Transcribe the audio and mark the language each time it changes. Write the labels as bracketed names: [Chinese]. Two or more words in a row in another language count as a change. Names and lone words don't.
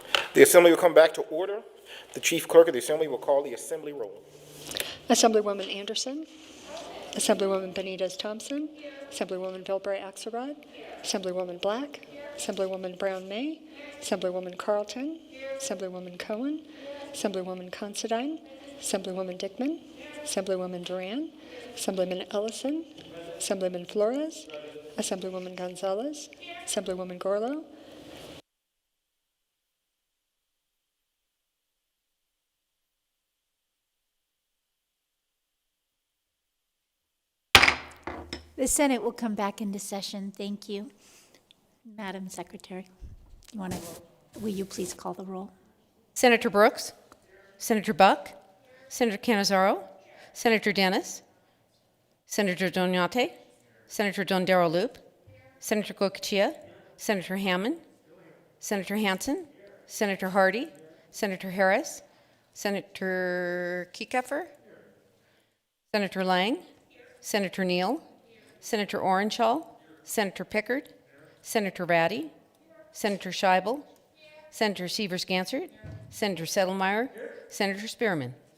[English] The assembly will come back to order. The chief clerk of the assembly will call the assembly roll. Assemblywoman Anderson. Assemblywoman Benitez Thompson. Assemblywoman Vilbray Axelrod. Assemblywoman Black. Assemblywoman Brown May. Assemblywoman Carlton. Assemblywoman Cohen. Assemblywoman Considine. Assemblywoman Dickman. Assemblywoman Duran. Assemblyman Ellison. Assemblyman Flores. Assemblywoman Gonzalez. Assemblywoman Gorlo. The Senate will come back into session. Thank you. Madam Secretary, will you please call the roll? Senator Brooks, Senator Buck, Senator Canizaro, Senator Dennis, Senator Doñate, Senator Dondero Loop, Senator Goicoechea, Senator Hammond, Senator Hansen, Senator Hardy, Senator Harris, Senator Kieckeffer, Senator Lang, Senator Neal, Senator Orenshaw, Senator Pickard, Senator Ratty, Senator Scheibel, Senator Severs-Gansert, Senator Settlemeyer, Senator Spearman.